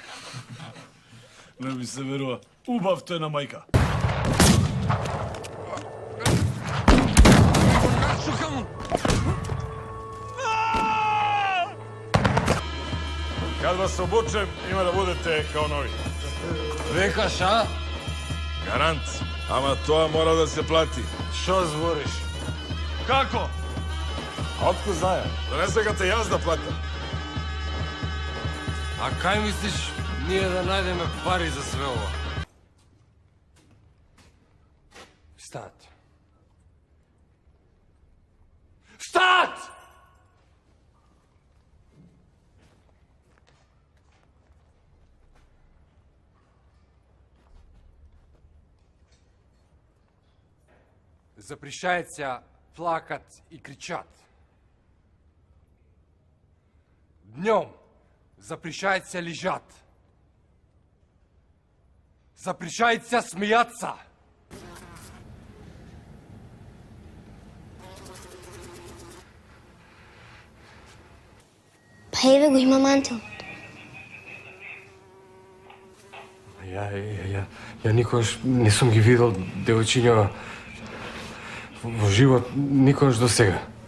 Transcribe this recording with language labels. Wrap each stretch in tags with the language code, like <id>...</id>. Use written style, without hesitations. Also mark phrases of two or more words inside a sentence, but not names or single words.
<mk>Не ми се верува. Убавто е на мајка.</mk> <sr>Kad vas obučem, ima da budete kao novi.</sr> <mk>Викаш, а? Garant. Ама тоа мора да се плати. Шо збориш? Како? А отко знае? Да не сакате јас да платам. А кај мислиш ние да најдеме пари за све ова?</mk> <ru>Встат! Встат! Запрещается плакать и кричать. Днем запрещается лежать. Запрещается смеяться.</ru> <mk>Па еве го има мантил. Ја никогаш не сум ги видел девојчиња во живот, никогаш до сега.</mk>